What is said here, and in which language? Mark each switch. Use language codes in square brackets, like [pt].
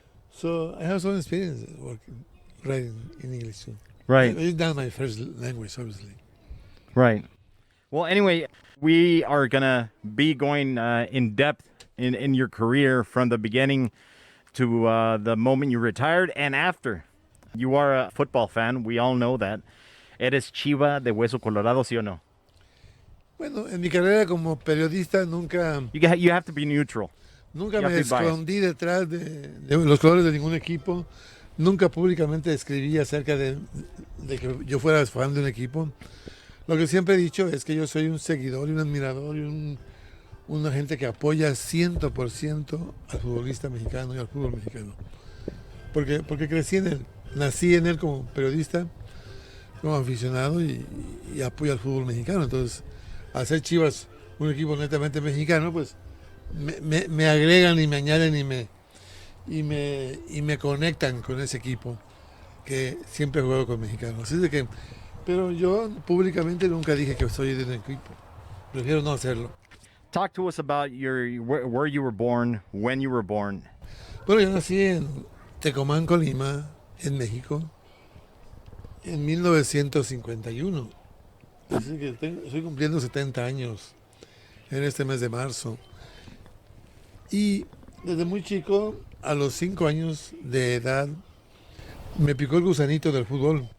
[en] So I have some experience writing in English too. Right. It's not my first language, obviously. Right. Well, anyway, we are going to be going in depth in your career from the beginning to the moment you retired and after. You are a football fan. We all know that. [es] ¿Eres Chiva de Hueso Colorado, sí o no? Bueno, en mi carrera como periodista nunca... [en] You have to be neutral. [es] Nunca me escondí detrás de los colores de ningún equipo. Nunca públicamente escribí acerca de que yo fuera fan de un equipo. Lo que siempre he dicho es que yo soy un seguidor y un admirador y una gente que apoya 100% al futbolista mexicano y al fútbol mexicano. Porque crecí en él, nací en él como periodista, como aficionado y apoyo al fútbol mexicano. Entonces, al ser Chivas un equipo netamente mexicano, pues me agregan y me añaden y me conectan con ese equipo que siempre juego con mexicanos. Así de que, pero yo públicamente nunca dije que soy de un equipo. Prefiero no hacerlo. [en] Talk to us about where you were born, when you were born. [es] Bueno, yo nací en Tecomán, Colima, en México, en 1951. Así que estoy cumpliendo 70 años en este mes de marzo. Y desde muy chico, a los 5 años de edad, me picó el gusanito del fútbol.